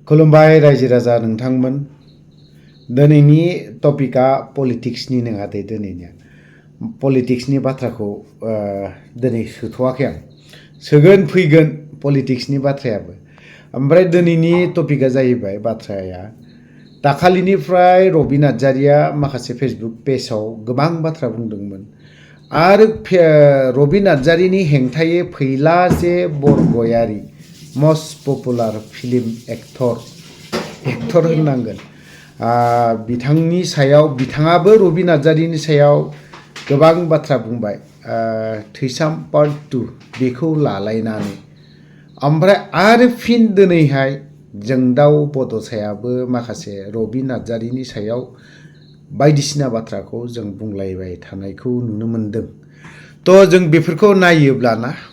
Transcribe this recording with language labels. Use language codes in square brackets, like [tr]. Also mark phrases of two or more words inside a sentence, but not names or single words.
[brx] खुलुमबाय रायजो राजा नोंथांमोन दिनैनि टपिकआ पलिटिक्सनि नङा दे दिनैनिया पलिटिक्सनि बाथ्राखौ दिनै सोथ'वाखै आं सोगोन फैगोन पलिटिक्सनि बाथ्रायाबो ओमफ्राय दिनैनि टपिकआ जाहैबाय बाथ्राया दाखालिनिफ्राय रबि नार्जारिया माखासे फेसबुक पेजाव गोबां बाथ्रा बुंदोंमोन आरो रबि नार्जारिनि हेंथायै फैला जे बरगयारि [en] most popular film actor [brx] होननांगोन बिथांनि सायाव बिथाङाबो रबि नार्जारिनि सायाव गोबां बाथ्रा बुंबाय थैसाम पार्ट 2 बेखौ लालायनानै ओमफ्राय आरो फिन दिनैहाय जोंदाव बड'सायाबो माखासे रबि नार्जारिनि सायाव बायदिसिना बाथ्राखौ जों बुंलायबाय थानायखौ नुनो मोनदों थ' जों बेफोरखौ नायोब्लाना